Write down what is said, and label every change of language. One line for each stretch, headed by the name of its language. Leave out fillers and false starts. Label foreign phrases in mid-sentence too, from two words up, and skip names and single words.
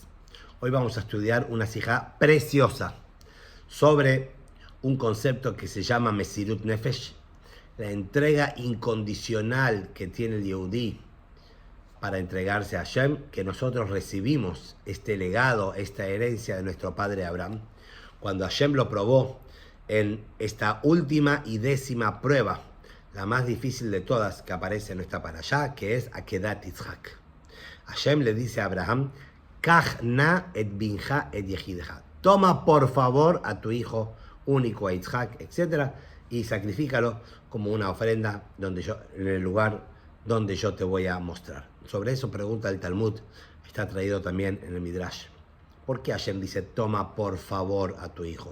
Spanish: Hoy vamos a estudiar una sijá preciosa sobre un concepto que se llama
Hebrew: Mesirut Nefesh,
Spanish: la entrega incondicional que tiene el Yehudí para entregarse a Hashem, que nosotros recibimos este legado, esta herencia de nuestro padre Abraham, cuando Hashem lo probó en esta última y 10ª prueba, la más difícil de todas que aparece en nuestra parashá, que es
Hebrew: Akedat Yitzhak.
Spanish: Hashem le dice a Abraham,
Hebrew: Kach na et binja et yehidja.
Spanish: Toma por favor a tu hijo único, a Yitzhak, etc., y sacrifícalo como una ofrenda en el lugar donde yo te voy a mostrar. Sobre eso pregunta el Talmud, está traído también en el Midrash. ¿Por qué Hashem dice, toma por favor a tu hijo?